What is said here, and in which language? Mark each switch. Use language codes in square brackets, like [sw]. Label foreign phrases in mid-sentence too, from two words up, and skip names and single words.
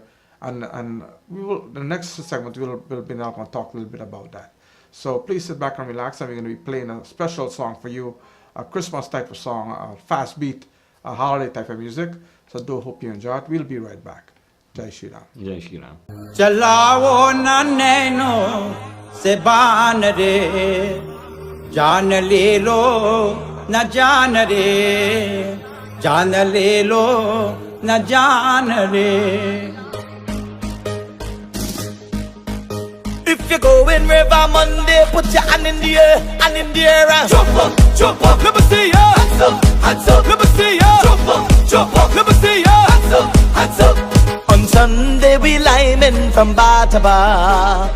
[en] And we will, the next segment we'll be now going to talk a little bit about that. So please sit back and relax, and we're going to be playing a special song for you, a Christmas type of song, a fast beat, a holiday type of music. So do hope you enjoy it. We'll be right back. [hi] जय श्री राम. जय श्री राम. चलाओ ना नैनों से बाण रे, जान ले लो ना जान रे, जान ले लो ना जान रे. [en] If you go in River Monday, put your hand in the air, hand in the air and jump up, let me see ya. Hands up, let me see ya. Jump up, let me see ya. Hands up. On Sunday we liming from bar to bar.